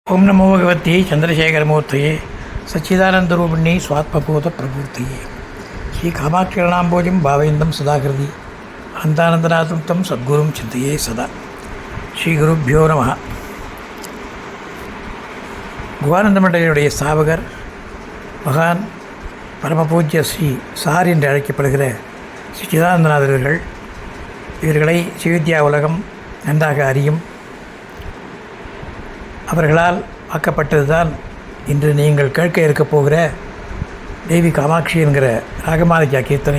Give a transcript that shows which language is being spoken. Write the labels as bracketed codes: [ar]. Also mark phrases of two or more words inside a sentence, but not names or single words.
[sa] ओम नमो भगवते चंद्रशेखरमूर्तये सच्चिदानंदरूपिण्ये स्वात्मभूत प्रभूतये श्री कामाक्षरणाम्बोजं भावेन्दं सदाकृति अनन्तानन्दनाथं तं सद्गुरुं चिन्तये सदा श्रीगुरुभ्यो नमः. [ta] குகானந்த மண்டலியுடைய ஸ்தாபகர் மகான் பரமபூஜ்ய ஸ்ரீ சார் என்று அழைக்கப்படுகிற ஸ்ரீ சிதானந்தநாதர்கள் இவர்களை ஸ்ரீவித்யா உலகம் நன்றாக அறியும். அவர்களால் ஆக்கப்பட்டது தான் இன்று நீங்கள் கேட்க இருக்கப் போகிற தேவி காமாட்சி என்கிற ராகமாலிகா கீர்த்தனை.